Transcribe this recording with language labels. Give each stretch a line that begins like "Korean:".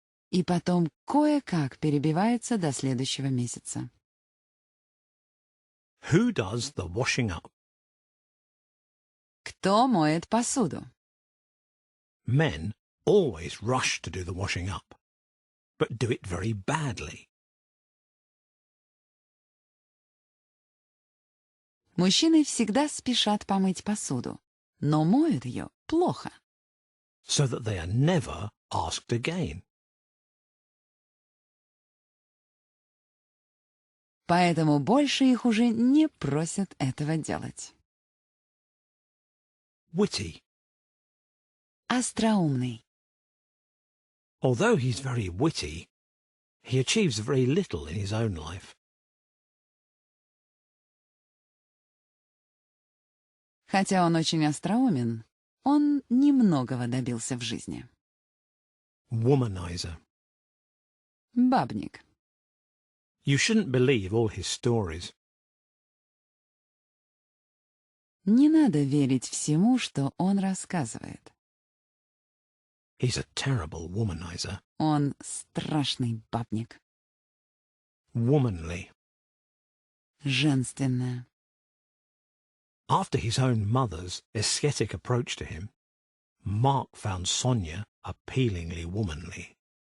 Russian: И потом кое-как перебивается до следующего месяца.
English: Who does the washing up?
Russian: Кто моет посуду?
English: Men always rush to do the washing up, but do it very badly.
Russian: Мужчины всегда спешат помыть посуду, но моют ее плохо.
English: So that they are never asked again.
Russian: Поэтому больше их уже не просят этого делать.
English: Witty.
Russian: Остроумный.
English: Although he's very witty, he achieves very little in his own life.
Russian: Хотя он очень остроумен, он немногого добился в жизни.
English: Womanizer.
Russian: Бабник.
English: You shouldn't believe all his stories.
Russian: Не надо верить всему, что он рассказывает.
English: He's a terrible womanizer.
Russian: Он страшный бабник.
English: Womanly.
Russian: Женственная.
English: After his own mother's ascetic approach to him, Mark found Sonia appealingly womanly.